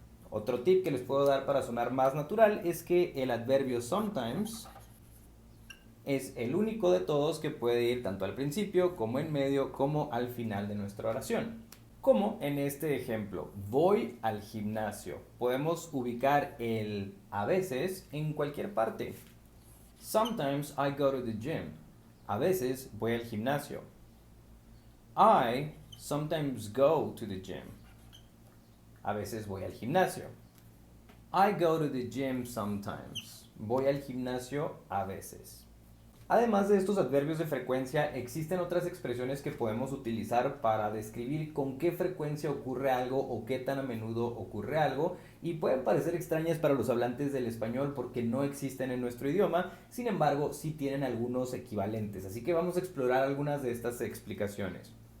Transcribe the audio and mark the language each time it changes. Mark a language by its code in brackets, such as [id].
[es] Otro tip que les puedo dar para sonar más natural es que el adverbio sometimes es el único de todos que puede ir tanto al principio como en medio como al final de nuestra oración. Como en este ejemplo, voy al gimnasio. Podemos ubicar el a veces en cualquier parte. [en] Sometimes I go to the gym. [es] A veces voy al gimnasio. [en] I sometimes go to the gym. [es] A veces voy al gimnasio. [en] I go to the gym sometimes. [es] Voy al gimnasio a veces. Además de estos adverbios de frecuencia, existen otras expresiones que podemos utilizar para describir con qué frecuencia ocurre algo o qué tan a menudo ocurre algo y pueden parecer extrañas para los hablantes del español porque no existen en nuestro idioma, sin embargo sí tienen algunos equivalentes, así que vamos a explorar algunas de estas explicaciones.